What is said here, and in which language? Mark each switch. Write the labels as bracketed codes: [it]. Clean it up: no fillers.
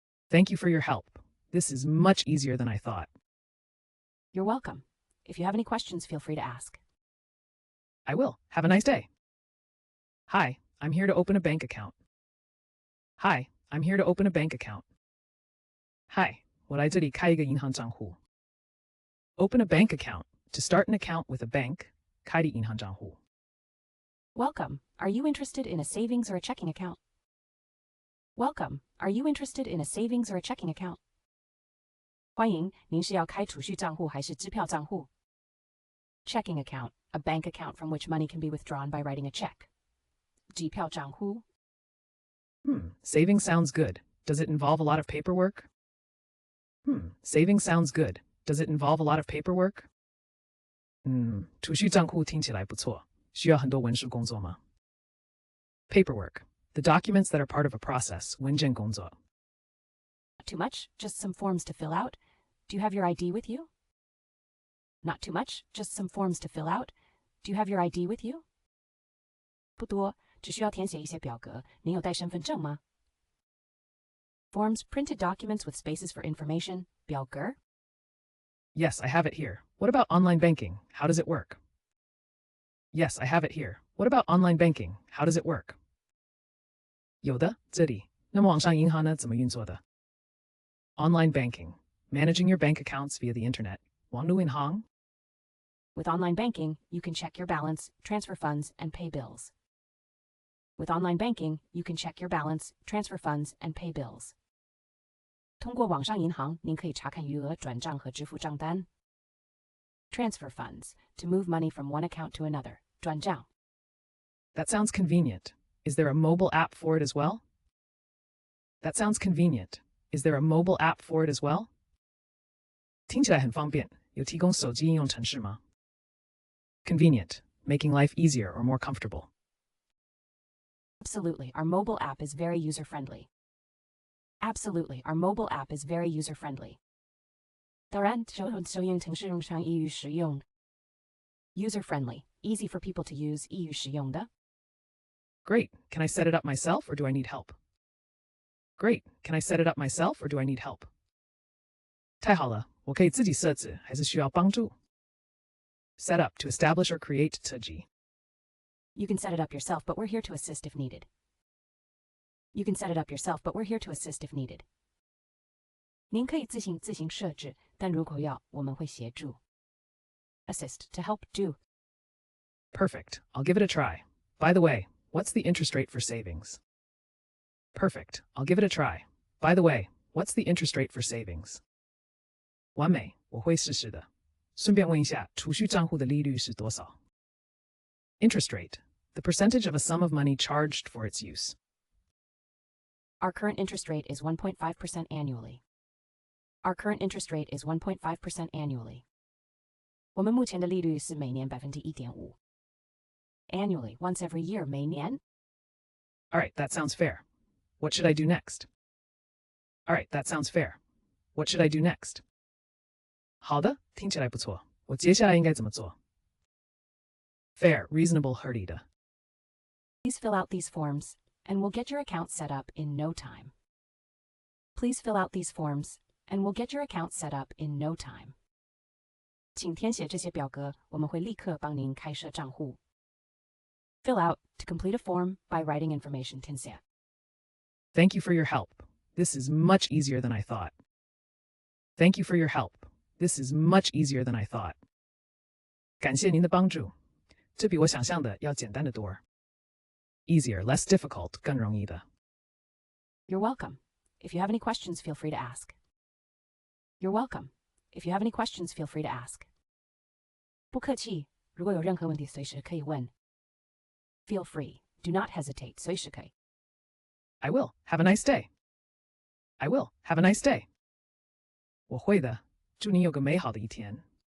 [en] Thank you for your help. This is much easier than I thought. You're welcome. If you have any questions, feel free to ask. I will. Have a nice day. Hi, I'm here to open a bank account. Hi, I'm here to open a bank account. [zh] Hi, 我来这里开一个银行账户. [en] Open a bank account. To start an account with a bank, 开立银行账户. Welcome. Are you interested in a savings or a checking account? Welcome. Are you interested in a savings or a checking account? [zh] 欢迎，您是要开储蓄账户还是支票账户? [en] Checking account, a bank account from which money can be withdrawn by writing a check. [zh] 支票账户? [en] Saving sounds good. Does it involve a lot of paperwork? Saving sounds good. Does it involve a lot of paperwork? [zh] 储蓄账户听起来不错，需要很多文书工作吗? [en] Paperwork, the documents that are part of a process, 文件工作. Not too much, just some forms to fill out. Do you have your ID with you? Not too much, just some forms to fill out. Do you have your ID with you? [zh] 不多，只需要填写一些表格。您有带身份证吗? [en] Forms, printed documents with spaces for information, 表格? Yes, I have it here. What about online banking? How does it work? Yes, I have it here. What about online banking? How does it work? [zh] 有的，这里。那么网上银行呢，怎么运作的? [en] Online banking, managing your bank accounts via the internet. 网络银行? With online banking, you can check your balance, transfer funds, and pay bills. With online banking, you can check your balance, transfer funds, and pay bills. [zh] 通过网上银行，您可以查看余额、转账和支付账单。 [en] Transfer funds, to move money from one account to another. [zh] 转账. [en] That sounds convenient. Is there a mobile app for it as well? That sounds convenient. Is there a mobile app for it as well? [zh] 听起来很方便，有提供手机应用程式吗? [en] Convenient, making life easier or more comfortable. Absolutely, our mobile app is very user-friendly. Absolutely, our mobile app is very user-friendly. [zh] 当然，手应程式用上易于使用。 [en] User-friendly, easy for people to use, 易于使用的。 Great. Can I set it up myself or do I need help? Great. Can I set it up myself or do I need help? [zh] 太好了，我可以自己设置，还是需要帮助? [en] Set up, to establish or create, 设计. You can set it up yourself, but we're here to assist if needed. You can set it up yourself, but we're here to assist if needed. [zh] 您可以自行设置，但如果要，我们会协助。 [en] Assist, to help do. Perfect. I'll give it a try. By the way, what's the interest rate for savings? Perfect. I'll give it a try. By the way, what's the interest rate for savings? [zh] 完美，我会试试的。顺便问一下，储蓄账户的利率是多少? [en] Interest rate, the percentage of a sum of money charged for its use. Our current interest rate is 1.5% annually. Our current interest rate is 1.5% annually. [zh] 我们目前的利率是每年1.5%. [en] Annually, once every year, 每年. All right, that sounds fair. What should I do next? All right, that sounds fair. What should I do next? [zh] 好的，听起来不错。我接下来应该怎么做? [en] Fair, reasonable,合理的。 Please fill out these forms, and we'll get your account set up in no time. Please fill out these forms, and we'll get your account set up in no time. [zh] 请填写这些表格，我们会立刻帮您开设账户。 [en] Fill out to complete a form by writing information 填写。 Thank you for your help. This is much easier than I thought. Thank you for your help. This is much easier than I thought. [zh] 感谢您的帮助，这比我想象的要简单得多。 [en] Easier, less difficult, 更容易的。 You're welcome. If you have any questions, feel free to ask. You're welcome. If you have any questions, feel free to ask. [zh] 不客气，如果有任何问题，随时可以问。 [en] Feel free. Do not hesitate. 随时可以。 I will. Have a nice day. I will. Have a nice day. [zh] 我会的，祝您有个美好的一天。